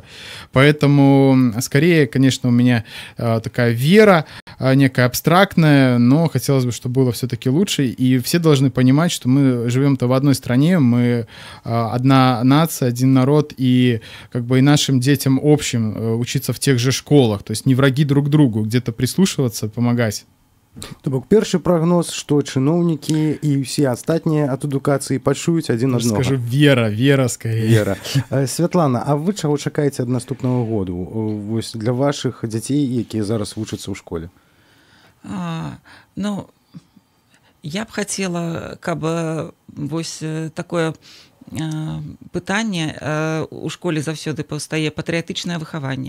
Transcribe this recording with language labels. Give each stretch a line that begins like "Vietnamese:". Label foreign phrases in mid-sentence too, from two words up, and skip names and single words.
Russian: Поэтому скорее, конечно, у меня такая вера, некая абстрактная, но хотелось бы, чтобы было все-таки лучше. И все должны понимать, что мы живем-то в одной стране, мы одна нация, один народ, и как бы и нашим детям общим учиться в тех же школах, то есть не враги друг другу, где-то прислушиваться, помагаць.
Belarusian: То бок першы прагноз, што чыноўнікі і ўсе астатнія ад адукацыі пачуюць адзін аднаго.
Russian: Скажу, вера скорее. Вера.
Belarusian: Святлана, а вы чаго чакаеце ад наступнага году? Вось для вашых дзяцей, якія зараз вучацца ў школе? Я б хацела, каб вось такое пытанне у школе заўсёды паўстае патрыятычнае выхаванне.